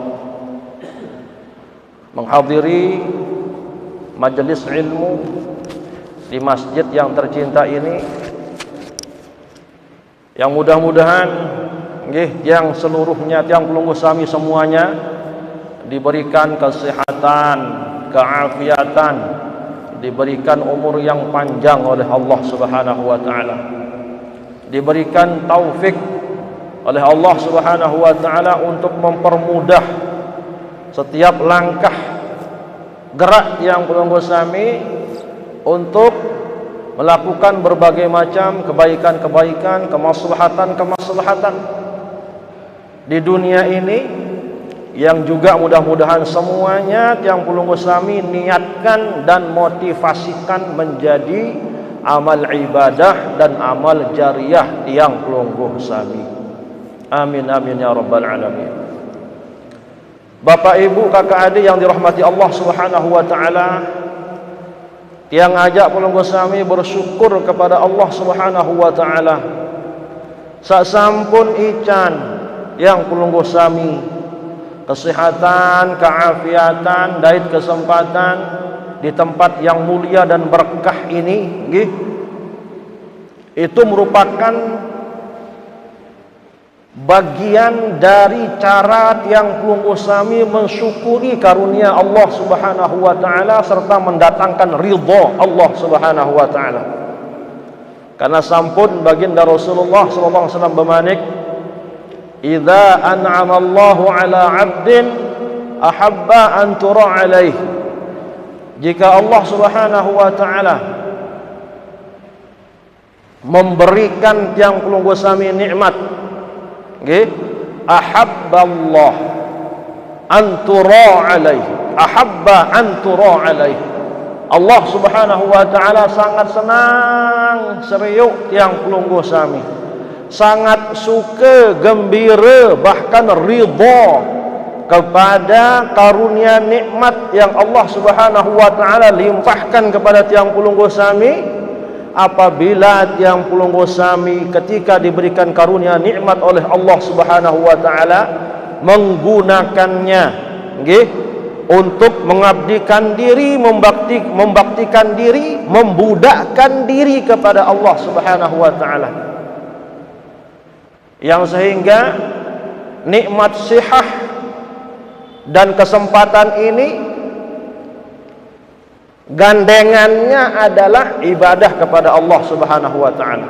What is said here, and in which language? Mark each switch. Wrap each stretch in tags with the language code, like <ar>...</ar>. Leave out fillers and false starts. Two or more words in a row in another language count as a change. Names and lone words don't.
<id>menghadiri majelis ilmu di masjid yang tercinta ini, yang mudah-mudahan yang seluruhnya</id> <sas>tiang pelungguh sami</sas> <id>semuanya diberikan kesehatan, keafiatan, diberikan umur yang panjang oleh Allah</id> <ar>سبحانه وتعالى,</ar> <id>diberikan taufik oleh Allah</id> <ar>سبحانه وتعالى</ar> <id>untuk mempermudah setiap langkah gerak yang</id> <sas>pelungguh sami</sas> <id>untuk melakukan berbagai macam kebaikan-kebaikan, kemaslahatan di dunia ini, yang juga mudah-mudahan semuanya yang</id> <sas>pelungguh sami</sas> <id>niatkan dan motivasikan menjadi amal ibadah dan amal jariah yang</id> <sas>pelungguh sami.</sas> <ar>آمين آمين يا رب العالمين.</ar> <id>Bapak ibu kakak adik yang dirahmati Allah</id> <ar>سبحانه وتعالى,</ar> <id>yang ajak</id> <sas>pelungguh sami</sas> <id>bersyukur kepada Allah</id> <ar>سبحانه وتعالى</ar> <sas>sasampun ican yang pelungguh sami</sas> <id>kesehatan, keafiatan, dait kesempatan di tempat yang mulia dan berkah ini nggih, itu merupakan bagian dari cara</id> <sas>tiang pelungguh sami</sas> <id>mensyukuri karunia Allah</id> <ar>سبحانه وتعالى</ar> <id>serta mendatangkan ridha Allah</id> <ar>سبحانه وتعالى.</ar> <id>Karena sampun baginda Rasulullah</id> <ar>صلى الله عليه وسلم</ar> <id>bermanik,</id> <ar>"إذا أنعم الله على عبد أحب أن ترى عليه."</ar> <id>Jika Allah</id> <ar>سبحانه وتعالى</ar> <id>memberikan</id> <sas>tiang pelungguh sami</sas> <id>nikmat, nggih,</id> <ar>أحب الله أن ترى عليه، أحب أن ترى عليه.</ar> <id>Allah</id> <ar>سبحانه وتعالى</ar> <id>sangat senang</id> <sas>seriuk tiang pelungguh sami,</sas> <id>sangat suka, gembira, bahkan ridha kepada karunia nikmat yang Allah</id> <ar>سبحانه وتعالى</ar> <id>limpahkan kepada</id> <sas>tiang pulunggu sami.</sas> <id>Apabila</id> <sas>tiang pulunggu sami</sas> <id>ketika diberikan karunia nikmat oleh Allah</id> <ar>سبحانه وتعالى</ar> <id>menggunakannya nggih untuk mengabdikan diri, membaktikan diri, membudakkan diri kepada Allah</id> <ar>سبحانه وتعالى,</ar> <id>yang sehingga nikmat sihah dan kesempatan ini gandengannya adalah ibadah kepada Allah</id> <ar>سبحانه وتعالى.</ar>